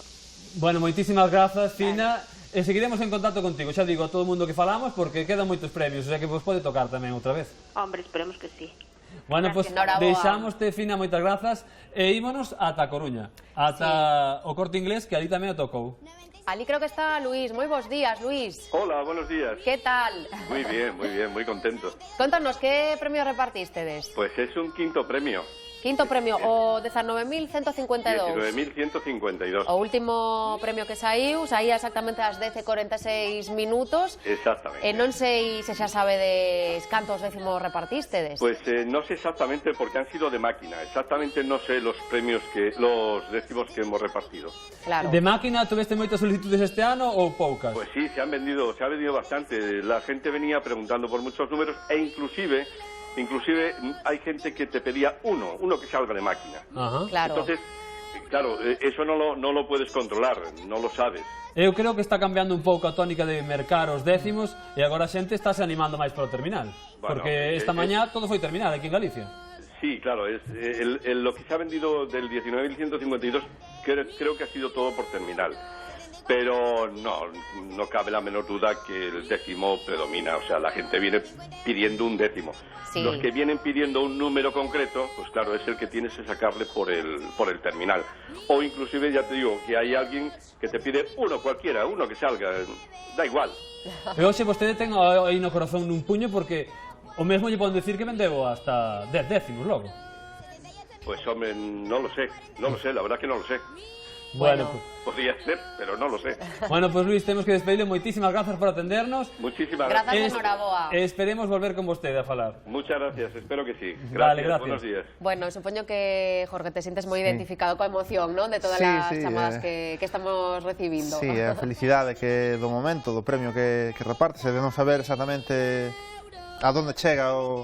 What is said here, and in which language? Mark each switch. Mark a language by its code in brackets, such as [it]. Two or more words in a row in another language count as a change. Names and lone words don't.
[gl] Bueno, moitísimas grazas, Fina. E seguiremos en contacto contigo, xa digo a todo o mundo que falamos, porque quedan moitos premios, [es] o sea [gl] que vos pode tocar tamén outra vez. [es] Hombre, esperemos que sí. [gl] Bueno, pois Enhoraboa. deixámoste, Fina, moitas grazas, e ímonos ata Coruña, ata o Corte Inglés, que ali tamén o tocou. Ali creo que está Luis. Moi bons días, Luis. [es] Hola, buenos días. Que tal? Muy bien, muy contento. [gl] Contanos, que premio repartistedes? [es] Pues es un quinto premio. [gl] Quinto premio, o 19.152. 19.152. O último premio que saía exactamente ás 10:46 minutos. [es] Exactamente. [gl] Non sei se xa sabedes cantos décimos repartistedes. [es] Pues no sé exactamente porque han sido de máquina. Exactamente no sé los décimos que hemos repartido. Claro. De máquina tuviste [gl] moitas solicitudes este ano ou poucas? [es] Pues sí, se ha vendido bastante. La gente venía preguntando por muchos números e inclusive hay gente que te pedía uno que salga de máquina. Ajá. Claro. Entonces, claro, eso no lo puedes controlar, no lo sabes. [gl] Eu creo que está cambiando un pouco a tónica de mercar os décimos e agora a xente está se animando máis para o terminal. Bueno, porque esta mañá todo foi terminal aquí en Galicia. [es] Sí, claro, lo que se ha vendido del 19.152 creo que ha sido todo por terminal. Pero no cabe la menor duda que el décimo predomina, o sea, la gente viene pidiendo un décimo. Sí. Los que vienen pidiendo un número concreto, pues claro, es el que tienes que sacarle por el terminal. O inclusive, ya te digo, que hay alguien que te pide uno cualquiera, uno que salga, da igual. [gl] E hoxe vostede ten aí no corazón nun puño porque o mesmo lle poden decir que vendeu hasta 10 décimos logo. [es] Pues hombre, no lo sé, la verdad que no lo sé. Bueno, podría ser, pero no lo sé. Bueno, pues Luis, [gl] temos que despedirle. Moitísimas grazas por atendernos. [es] Muchísimas gracias. Enhoraboa. [gl] Esperemos volver con vostede a falar. [es] Muchas gracias, espero que sí. Vale, gracias. Buenos días. [gl] Bueno, supoño que, Jorge, [es] te sientes [gl] moi identificado coa emoción, non? De todas as chamadas que estamos recibindo. Sí, a felicidade que do momento, do premio que repartes, de non saber exactamente a donde chega o...